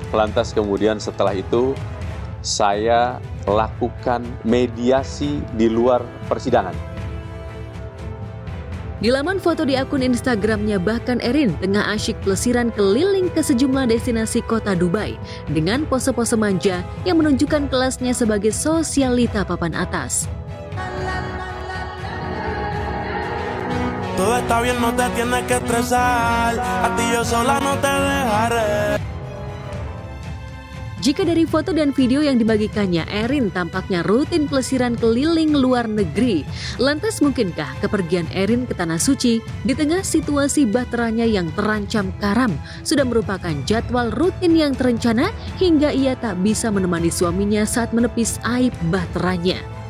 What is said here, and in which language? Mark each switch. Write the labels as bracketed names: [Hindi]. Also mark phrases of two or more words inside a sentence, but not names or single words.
[Indonesian] Lantas kemudian setelah itu, saya lakukan mediasi di luar persidangan. Di laman foto di akun Instagramnya, bahkan Erin tengah asyik pelesiran keliling ke sejumlah destinasi kota Dubai dengan pose-pose manja yang menunjukkan kelasnya sebagai sosialita papan atas. [Spanish] Todo está bien, no te tienes que estresar. A ti yo sola no te dejaré. [Indonesian] Jika dari foto dan video yang dibagikannya, Erin tampaknya rutin pelesiran keliling luar negeri. Lantas mungkinkah kepergian Erin ke Tanah Suci di tengah situasi bahteranya yang terancam karam sudah merupakan jadwal rutin yang terencana hingga ia tak bisa menemani suaminya saat menepis aib bahteranya?